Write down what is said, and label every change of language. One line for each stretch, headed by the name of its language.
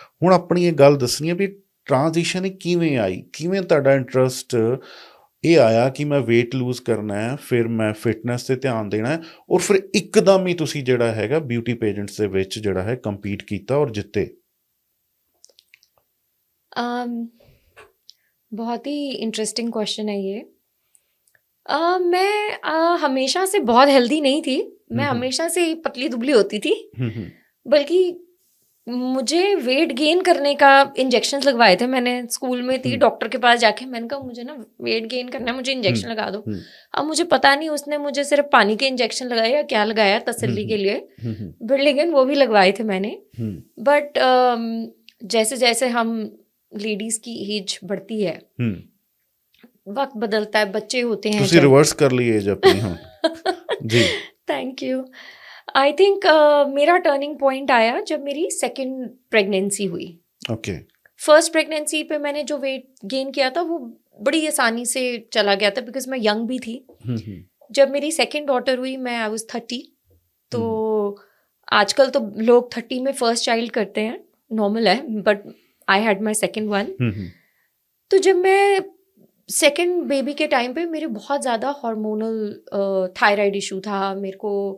Punjabi: ਹੁਣ ਆਪਣੀ ਇਹ ਗੱਲ ਦੱਸਣੀ ਹੈ ਵੀ ਟ੍ਰਾਂਜੀਸ਼ਨ ਇਹ ਕਿਵੇਂ ਆਈ, ਕਿਵੇਂ ਤੁਹਾਡਾ ਇੰਟਰਸਟ ਇਹ ਆਇਆ ਕਿ ਮੈਂ ਵੇਟ ਲੂਜ਼ ਕਰਨਾ ਹੈ, ਫਿਰ ਮੈਂ ਫਿਟਨੈਸ ਤੇ ਧਿਆਨ ਦੇਣਾ ਹੈ, ਔਰ ਫਿਰ ਇੱਕਦਮ ਹੀ ਤੁਸੀਂ ਜਿਹੜਾ ਹੈਗਾ ਬਿਊਟੀ ਪੇਜੈਂਟਸ ਦੇ ਵਿੱਚ ਜਿਹੜਾ ਹੈ ਕੰਪੀਟ ਕੀਤਾ ਔਰ ਜਿੱਤੇ।
Hindi: बहुत ही इंटरेस्टिंग क्वेश्चन है ये। मैं हमेशा से बहुत हेल्दी नहीं थी, मैं हमेशा से पतली दुबली होती थी, बल्कि मुझे वेट गेन करने का इंजेक्शन लगवाए थे मैंने स्कूल में थी डॉक्टर के पास जाके मैंने कहा मुझे ना वेट गेन करना है मुझे इंजेक्शन लगा दो अब मुझे पता नहीं उसने मुझे सिर्फ पानी के इंजेक्शन लगाए या क्या लगाया तसल्ली के लिए बट लेकिन वो भी लगवाए थे मैंने बट जैसे जैसे हम लेडीज की एज बढ़ती है वक्त बदलता है बच्चे होते हैं
Punjabi: ਤੁਸੀਂ ਰਿਵਰਸ ਕਰ ਲਈ ਏਜ ਆਪਣੀ ਹੁਣ जी
English: thank you I think
Hindi: मेरा टर्निंग पॉइंट आया जब मेरी सेकंड प्रेगनेंसी हुई
English: okay
Hindi: फर्स्ट प्रेगनेंसी पे मैंने जो वेट गेन किया था वो बड़ी आसानी से चला गया था बिकॉज मैं यंग भी थी जब मेरी सेकंड डॉटर हुई मैं
English: I was 30
Hindi: तो आजकल तो लोग 30 में फर्स्ट चाइल्ड करते हैं नॉर्मल है but
English: I had my second one
Hindi: तो जब मैं सेकेंड बेबी के टाइम पे मेरे बहुत ज़्यादा हार्मोनल थायराइड इशू था मेरे को